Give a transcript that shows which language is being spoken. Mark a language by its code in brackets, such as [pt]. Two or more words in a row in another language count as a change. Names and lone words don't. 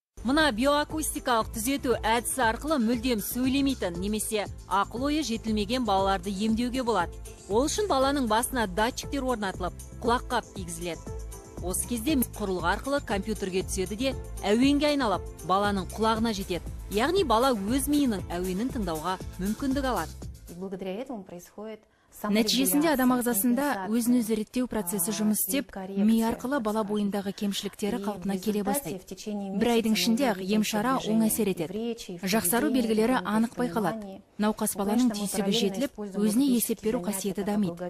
[kk] Мына биоакустикалық түзету әдісі арқылы мүлдем сөйлемейтін немесе ақыл ойы жетілмеген балаларды емдеуге болады. Ол үшін баланың басына датчиктер орнатылып, құлаққап кигізіледі. Осы кезде құрылғы арқылы компьютерге түседі де әуенге айналып, баланың құлағына жетеді. Яғни бала өз миының әуенін тыңдауға мүмкіндік алады. [ru] Благодаря этому происходит [kk] Нәтижесінде адам ағзасында өзін-өзі реттеу процесі жұмыс істеп, ми арқылы бала бойындағы кемшіліктері қалпына келе бастайды. Бір айдың ішінде ақ ем-шара оң әсер етеді. Жақсару белгілері анық байқалады. Науқас баланың түйсігі жетіліп, өзіне есеп беру қасиеті дамиды.